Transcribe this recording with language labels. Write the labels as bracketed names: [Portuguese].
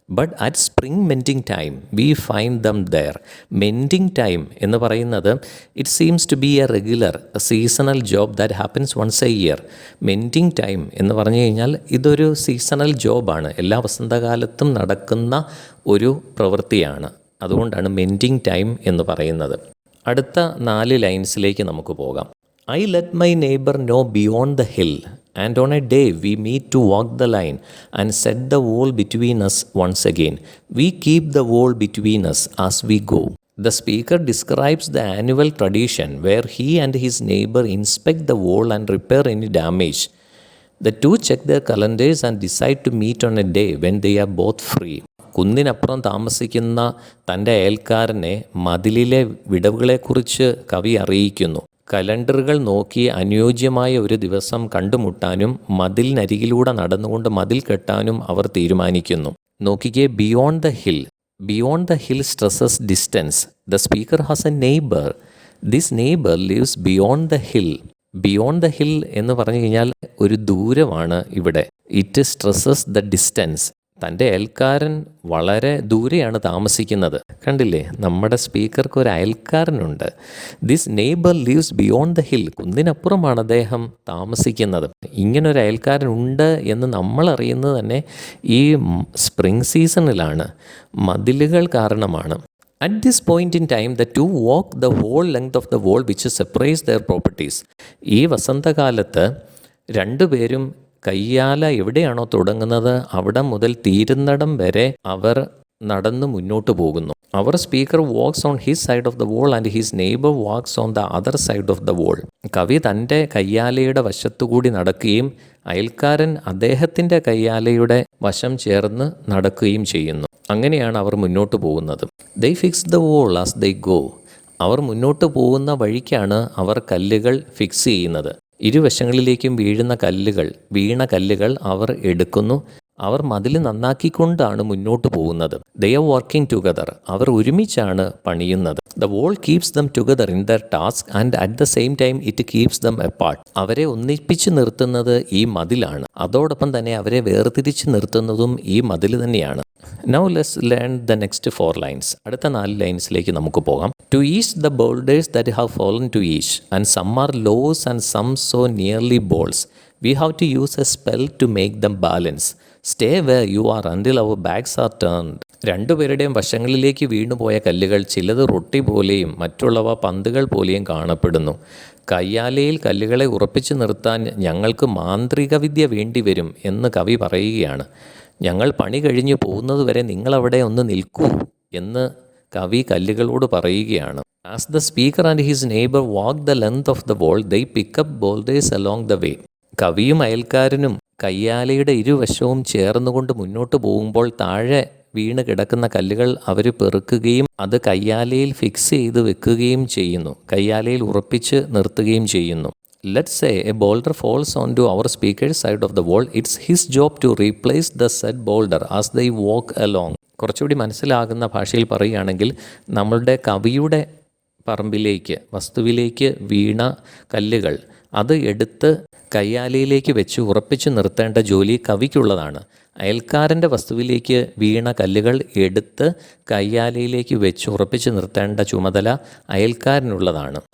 [English] But at spring mending time we find them there. Mending time [Malayalam] എന്ന് പറയുന്നത് [English] It seems to be a regular seasonal job that happens once a year. [Malayalam] മെൻറ്റിംഗ് time എന്ന് പറഞ്ഞു കഴിഞ്ഞാൽ ഇതൊരു seasonal ജോബാണ്, എല്ലാ വസന്തകാലത്തും നടക്കുന്ന ഒരു പ്രവൃത്തിയാണ്. അതുകൊണ്ടാണ് മെൻറ്റിംഗ് ടൈം എന്ന് പറയുന്നത്. അടുത്ത 4 ലൈൻസിലേക്ക് നമുക്ക് പോകാം. [English] I let my neighbor know beyond the hill, and on a day we meet to walk the line and set the wall between us once again. We keep the wall between us as we go. The speaker describes the annual tradition where he and his neighbor inspect the wall and repair any damage. The two check their calendars and decide to meet on a day when they are both free. [Malayalam] കുന്നിനപ്പുറം താമസിക്കുന്ന തൻ്റെ അയൽക്കാരനെ മതിലിലെ വിടവുകളെക്കുറിച്ച് കവി അറിയിക്കുന്നു. കലണ്ടറുകൾ നോക്കി അനുയോജ്യമായ ഒരു ദിവസം കണ്ടുമുട്ടാനും മതിലിനരികിലൂടെ നടന്നുകൊണ്ട് മതിൽ കെട്ടാനും അവർ തീരുമാനിക്കുന്നു. നോക്കിക്കേ, [English] Beyond the hill. Beyond the hill stresses distance. The speaker has a neighbour. This neighbour lives beyond the hill. [Malayalam] Beyond the hill എന്ന് പറഞ്ഞു കഴിഞ്ഞാൽ ഒരു ദൂരമാണ് ഇവിടെ. [English] It stresses the distance. [Malayalam] തൻ്റെ അയൽക്കാരൻ വളരെ ദൂരെയാണ് താമസിക്കുന്നത്. കണ്ടില്ലേ, നമ്മുടെ സ്പീക്കർക്ക് ഒരു അയൽക്കാരനുണ്ട്. [English] This neighbour lives beyond the hill. [Malayalam] കുന്നിനപ്പുറമാണ് അദ്ദേഹം താമസിക്കുന്നത്. ഇങ്ങനൊരു അയൽക്കാരനുണ്ട് എന്ന് നമ്മൾ അറിയുന്നത് തന്നെ ഈ സ്പ്രിംഗ് സീസണിലാണ്. മതിലുകൾ കാരണമാണ്. [English] At this point in time, the two walk the whole length of the wall which separates their properties. [Malayalam] ഈ വസന്തകാലത്ത് രണ്ടുപേരും കയ്യാല എവിടെയാണോ തുടങ്ങുന്നത് അവിടെ മുതൽ തീരുന്നിടം വരെ അവർ നടന്ന് മുന്നോട്ട് പോകുന്നു. [English] അവർ speaker walks on his side of the wall and his neighbour walks on the other side of the wall. [Malayalam] കവി തൻ്റെ കയ്യാലയുടെ വശത്തുകൂടി നടക്കുകയും അയൽക്കാരൻ അദ്ദേഹത്തിൻ്റെ കയ്യാലയുടെ വശം ചേർന്ന് നടക്കുകയും ചെയ്യുന്നു. അങ്ങനെയാണ് അവർ മുന്നോട്ട് പോകുന്നത്. [English] They fix the wall as they go. [Malayalam] അവർ മുന്നോട്ട് പോകുന്ന വഴിക്കാണ് അവർ കല്ലുകൾ ഫിക്സ് ചെയ്യുന്നത്. ഇരുവശങ്ങളിലേക്കും വീണ കല്ലുകൾ അവർ എടുക്കുന്നു. അവർ മതിൽ നന്നാക്കിക്കൊണ്ടാണ് മുന്നോട്ട് പോകുന്നത്. [English] They are working together. [Malayalam] അവർ ഒരുമിച്ചാണ് പണിയുന്നത്. [English] The wall keeps them together in their task and at the same time it keeps them apart. [Malayalam] അവരെ ഒന്നിപ്പിച്ച് നിർത്തുന്നത് ഈ മതിലാണ്. അതോടൊപ്പം തന്നെ അവരെ വേർതിരിച്ച് നിർത്തുന്നതും ഈ മതിൽ തന്നെയാണ്. [English] Now let's learn the next 4 lines. [Malayalam] അടുത്ത 4 ലൈൻസിലേക്ക് നമുക്ക് പോകാം. [English] To each the boulders that have fallen to each, and some are lows and some so nearly balls. We have to use a spell to make them balance. Stay where you are until our backs are turned. [Malayalam] രണ്ടുപേരുടെയും വശങ്ങളിലേക്ക് വീണുപോയ കല്ലുകൾ ചിലത് റൊട്ടി പോലെയും മറ്റുള്ളവ പന്തുകൾ പോലെയും കാണപ്പെടുന്നു. കയ്യാലയിൽ കല്ലുകളെ ഉറപ്പിച്ചു നിർത്താൻ ഞങ്ങൾക്ക് മാന്ത്രിക വിദ്യ വേണ്ടിവരും എന്ന് കവി പറയുകയാണ്. ഞങ്ങൾ പണി കഴിഞ്ഞു പോകുന്നതുവരെ നിങ്ങളവിടെ ഒന്ന് നിൽക്കൂ എന്ന് കവി കല്ലുകളോട് പറയുകയാണ്. [English] As the speaker and his neighbour walk the length of the wall they pick up boulders along the way. [Malayalam] കവിയും അയൽക്കാരനും കയ്യാലയുടെ ഇരുവശവും ചേർന്നുകൊണ്ട് മുന്നോട്ട് പോകുമ്പോൾ താഴെ വീണ് കിടക്കുന്ന കല്ലുകൾ അവർ പെറുക്കുകയും അത് കയ്യാലയിൽ ഫിക്സ് ചെയ്ത് വെക്കുകയും ചെയ്യുന്നു. കയ്യാലയിൽ ഉറപ്പിച്ച് നിർത്തുകയും ചെയ്യുന്നു. [English] Let's say a boulder falls onto our speaker's side of the wall. It's his job to replace the said boulder as they walk along. [Malayalam] കുറച്ചുകൂടി മനസ്സിലാകുന്ന ഭാഷയിൽ പറയുകയാണെങ്കിൽ നമ്മളുടെ കവിയുടെ പറമ്പിലേക്ക് വസ്തുവിലേക്ക് വീണ കല്ലുകൾ അത് എടുത്ത് കയ്യാലയിലേക്ക് വെച്ച് ഉറപ്പിച്ച് നിർത്തേണ്ട ജോലി കവിക്കുള്ളതാണ്. അയൽക്കാരൻ്റെ വസ്തുവിലേക്ക് വീണ കല്ലുകൾ എടുത്ത് കയ്യാലയിലേക്ക് വെച്ച് ഉറപ്പിച്ച് നിർത്തേണ്ട ചുമതല അയൽക്കാരനുള്ളതാണ്.